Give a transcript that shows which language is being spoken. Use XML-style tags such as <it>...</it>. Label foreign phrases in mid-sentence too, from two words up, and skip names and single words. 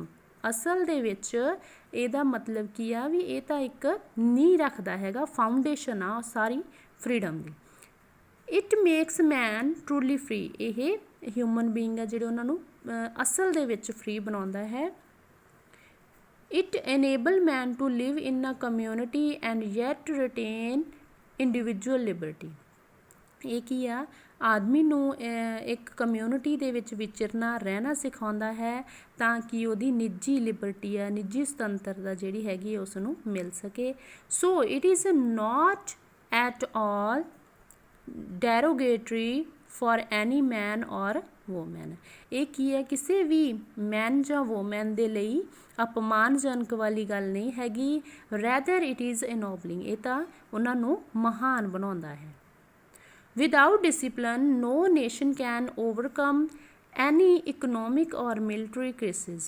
<pa>ਅਸਲ ਦੇ ਵਿੱਚ ਇਹਦਾ ਮਤਲਬ ਕੀ ਆ ਵੀ ਇਹ ਤਾਂ ਇੱਕ ਨੀਂਹ ਰੱਖਦਾ ਹੈਗਾ, ਫਾਊਂਡੇਸ਼ਨ ਆ ਸਾਰੀ ਫਰੀडम ਦੀ।</pa> <en>it makes man truly free.</en> <pa>ਇਹ</pa> <en>human being</en> <pa>ਆ ਜਿਹੜੇ ਉਹਨਾਂ ਨੂੰ ਅਸਲ ਦੇ ਵਿੱਚ ਫਰੀ ਬਣਾਉਂਦਾ ਹੈ।</pa> <en>It enable man to live in a community and yet retain individual liberty।</en> <pa>ਇਹ ਕੀ ਆ ਆਦਮੀ ਨੂੰ ਇੱਕ ਕਮਿਊਨਿਟੀ ਦੇ ਵਿੱਚ ਵਿਚਰਨਾ ਰਹਿਣਾ ਸਿਖਾਉਂਦਾ ਹੈ ਤਾਂ ਕਿ ਉਹਦੀ ਨਿੱਜੀ ਲਿਬਰਟੀ ਆ ਨਿੱਜੀ ਸੁਤੰਤਰਤਾ ਜਿਹੜੀ ਹੈਗੀ ਉਸ ਨੂੰ ਮਿਲ ਸਕੇ।</pa> <en>so it is not at all derogatory for any man or woman।</en> <pa>ਇਹ ਕੀ ਹੈ ਕਿਸੇ ਵੀ ਮੈਨ ਜਾਂ ਵੂਮੈਨ ਦੇ ਲਈ ਅਪਮਾਨਜਨਕ ਵਾਲੀ ਗੱਲ ਨਹੀਂ ਹੈਗੀ,</pa> <en>rather it is ennobling.</en> <pa>ਇਹ ਤਾਂ ਉਹਨਾਂ ਨੂੰ ਮਹਾਨ ਬਣਾਉਂਦਾ ਹੈ।</pa> <en>without discipline no nation can overcome any economic or military crisis.</en>